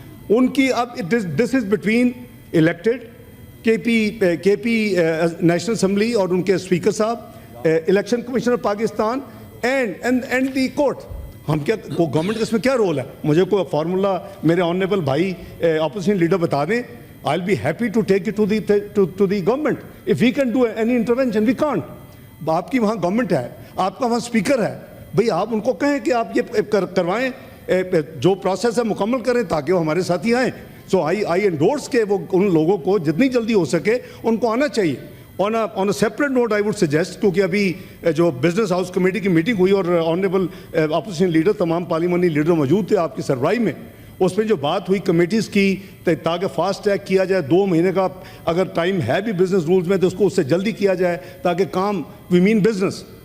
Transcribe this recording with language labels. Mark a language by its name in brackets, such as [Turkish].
[Urdu] ان کی اب [English] this is between [Urdu] elected کے پی نیشنل اسمبلی اور ان کے اسپیکر صاحب, election commissioner Pakistan and the court. ہم کیا گورنمنٹ کا اس میں کیا رول ہے؟ مجھے کوئی فارمولا میرے آنریبل بھائی اپوزیشن لیڈر بتا دیں. [English] I'll be happy to take it to the government. If we can do any intervention, we can't. [Urdu] آپ کی وہاں گورنمنٹ ہے, آپ کا وہاں اسپیکر ہے, بھئی آپ ان کو کہیں کہ آپ یہ کروائیں, جو پروسیس ہے مکمل کریں تاکہ وہ ہمارے ساتھی آئیں. [English] so I endorse [Urdu] کہ وہ ان لوگوں کو جتنی جلدی ہو سکے ان کو آنا چاہیے. [English] on a separate note I would suggest, [Urdu] کیونکہ ابھی جو بزنس ہاؤس کمیٹی کی میٹنگ ہوئی اور آنریبل اپوزیشن لیڈر تمام پارلیمانی لیڈر موجود تھے آپ کی سربراہی میں, اس میں جو بات ہوئی کمیٹیز کی تاکہ فاسٹ ٹریک کیا جائے, 2 مہینے کا اگر ٹائم ہے بھی بزنس رولز میں تو اس کو اس سے جلدی کیا جائے تاکہ کام [English] We mean business.